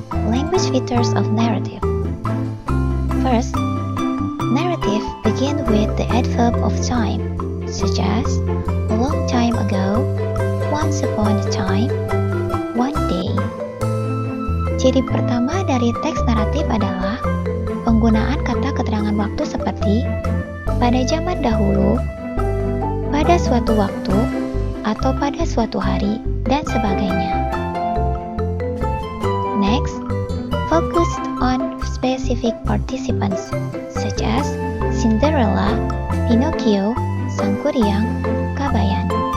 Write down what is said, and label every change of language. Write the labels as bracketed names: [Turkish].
[English] Language features of narrative. First, narrative begin with the adverb of time, such as a long time ago, once upon a time, one day. [Indonesian] Ciri pertama dari teks naratif adalah penggunaan kata keterangan waktu seperti pada zaman dahulu, pada suatu waktu, atau pada suatu hari, dan sebagainya. [English] Next, focused on specific participants such as Cinderella, Pinocchio, Sang Kuryang, Kabayan.